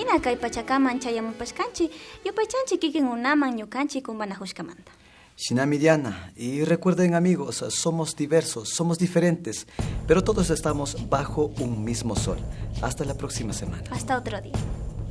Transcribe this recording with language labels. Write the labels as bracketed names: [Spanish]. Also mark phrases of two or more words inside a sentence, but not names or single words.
[Quechua] kay pachakaman chayamupashkanchi yupaychanchi kikin unaman ñukanchi kumbanajushkamanta. [Spanish] Shinami Diana, y recuerden amigos, somos diversos, somos diferentes, pero todos estamos bajo un mismo sol. Hasta la próxima semana. Hasta otro día.